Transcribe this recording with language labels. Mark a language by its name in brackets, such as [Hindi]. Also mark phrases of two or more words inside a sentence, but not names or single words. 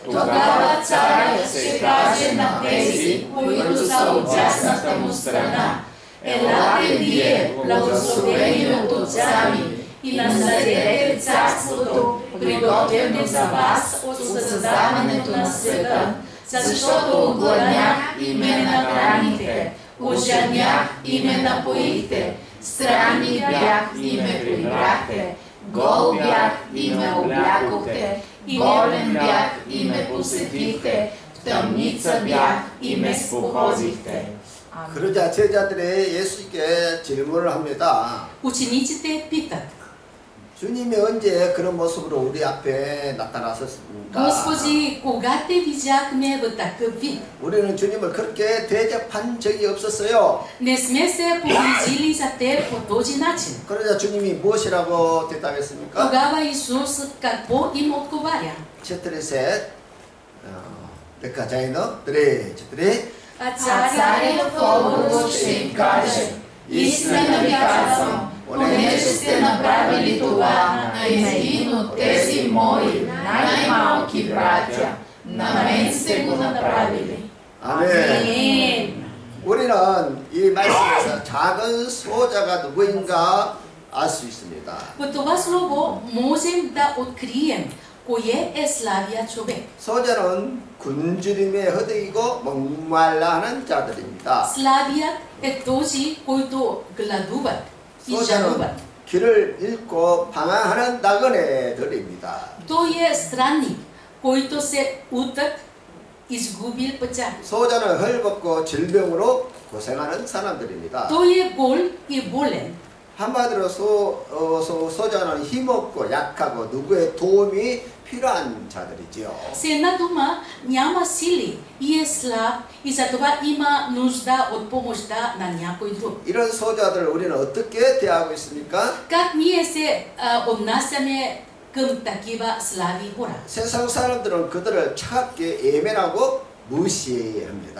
[Bulgarian] Тогава царят ще каже на тези, които са отясната му страна: елате вие, благословени от Отца ми, и наследете царството, приготвено за вас от създаването на света, защото огладнях и ме нахраните, ожаднях и ме напоихте, странник бях и ме прибрахте, гол бях и ме облякохте, и болен бях и ме посетихте, в тъмница бях и ме спохозихте. [Korean] 그러자 제자들이 예수께 질문을 합니다. [Bulgarian] Учениците питат: [Korean] 주님이 언제 그런 모습으로 우리 앞에 나타나셨습니까? [Bulgarian] Господи, кога те видяхме в такъв вид? [Korean] 우리는 주님을 그렇게 대접한 적이 없었어요. [Bulgarian] Не сме се погрижили за теб по този начин. [Korean] 그러자 주님이 무엇이라고 대답했습니까? [Bulgarian] Тогава Исус какво им отговаря? четири-셋, дека заедно, три. А царят в отговор ще им каже: истина ви казвам, понеже сте направили това на един от тези мои най-малки братя, на мен сте го направили. [Korean] 아멘. 우리는 이 말씀에서 작은 소자가 누구인가 알 수 있습니다. [Bulgarian] По това слово можем да открием кое е слабия човек. [Korean] 소자는 굶주림에 허덕이고 목말라 하는 자들입니다. [Bulgarian] Слабият е този, който гладуват и [Korean] 소자는 [Bulgarian] жалуват. [Korean] 길을 잃고 방황하는 나그네들입니다. [Bulgarian] Той е странник, който се утът, изгубил пътя. [Korean] 소자는 헐벗고 질병으로 고생하는 사람들입니다. [Bulgarian] Той е гол и болен. [Korean] 한마디로 소자는 힘없고 약하고 누구의 도움이 필요한 자들이지요. [Bulgarian] С една дума няма сили и е слаб и затова има нужда от помощта на някой друг. [Korean] 이런 소자들을 우리는 어떻게 대하고 있습니까? [Bulgarian] Как ние се отнасяме към такива слаби хора? [Korean] 세상 사람들은 그들을 차갑게 예민하고 무시합니다.